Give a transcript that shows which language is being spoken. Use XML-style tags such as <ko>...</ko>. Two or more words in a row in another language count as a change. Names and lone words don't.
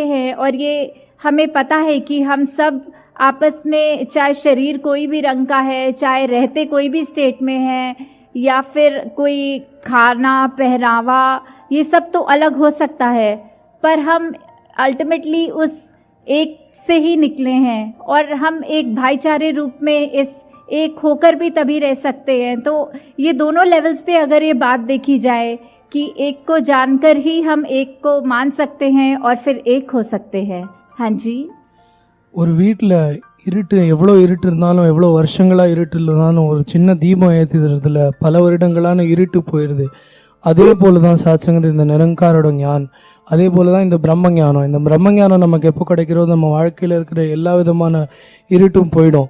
<hi>हैं, और ये हमें पता है कि हम सब आपस में, चाहे शरीर कोई भी रंग का है, चाहे रहते कोई भी स्टेट में है, या फिर कोई खाना पहनावा, ये सब तो अलग हो सकता है, पर हम अल्टीमेटली उस एक से ही निकले हैं, और हम एक भाईचारे रूप में इस एक होकर भी तभी रह सकते हैं। तो ये दोनों लेवल्स पे अगर ये बात देखी जाए कि एक को जानकर ही हम एक को मान सकते हैं और फिर एक हो सकते हैं। हाँ जी,</hi> <ta>ஒரு வீட்டில் இருட்டு, எவ்வளோ இருட்டு இருந்தாலும், எவ்வளோ வருஷங்களாக இருட்டு இல்லைனாலும், ஒரு சின்ன தீபம் ஏற்றுறதுல பல வருடங்களான இருட்டு போயிடுது. அதே போல தான் சாட்சங்கது இந்த நிரங்காரோட ஞான், அதே போல தான் இந்த பிரம்ம ஞானம். இந்த பிரம்ம ஞானம் நமக்கு எப்போ கிடைக்கிறதோ நம்ம வாழ்க்கையில் இருக்கிற எல்லா விதமான இருட்டும் போயிடும்.</ta>